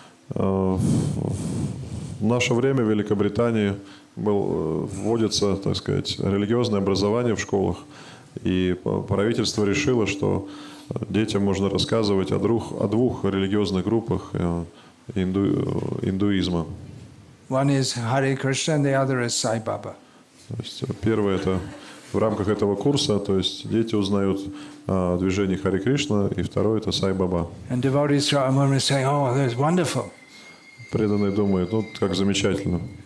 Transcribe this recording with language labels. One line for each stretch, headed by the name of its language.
Russian: В наше время в Великобритании вводится, так сказать, религиозное образование в школах, и правительство решило, что детям можно рассказывать о двух религиозных группах индуизма.
English: One is Hare Krishna and the other is Sai Baba.
Russian: То есть первое это в рамках этого курса, то есть дети узнают о движении Харе Кришна, и второе это Сай Баба.
English: And devotees are saying, "Oh, that's wonderful."
Russian: Преданные думают, ну как замечательно.